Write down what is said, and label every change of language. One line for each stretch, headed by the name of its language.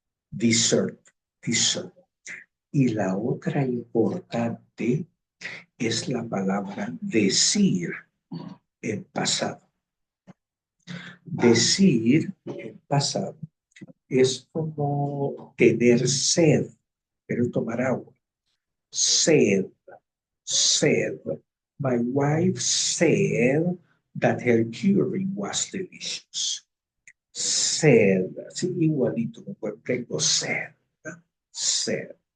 Spanish: Dessert, dessert. Y la otra importante es la palabra decir en pasado. Decir en pasado es como tener sed, pero tomar agua.
English: Sed, said, my wife said that her curry was delicious.
Spanish: Said, así igualito como tengo said, said.